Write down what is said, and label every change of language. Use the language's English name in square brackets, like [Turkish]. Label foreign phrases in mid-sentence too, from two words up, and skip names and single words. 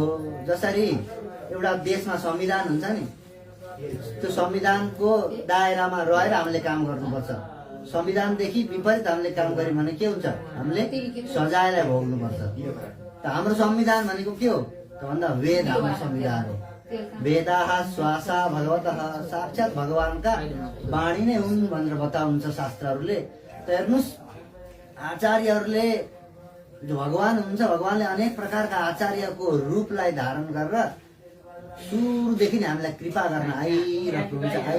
[Nepali] जसरी एउटा देशमा संविधान हुन्छ नि, त्यो संविधानको दायरामा रहेर हामीले काम गर्नुपर्छ। संविधानदेखि विपरीत हामीले काम गर्यौँ भने के हुन्छ, हामीले सजायलाई भोग्नुपर्छ। त हाम्रो संविधान भनेको के हो त भन्दा वेद हाम्रो संविधान हो। [Sanskrit] वेदाः श्वासा भगवतः, [Nepali] साक्षात् भगवानका वाणी नै हुन् भनेर बताउनुहुन्छ शास्त्रहरूले। त हेर्नुहोस्, आचार्यहरूले जो भगवान हुनुहुन्छ, भगवानले अनेक प्रकारका आचार्यको रूपलाई धारण गरेर सुरुदेखि नै हामीलाई कृपा गर्न आइरहनुहुन्छ।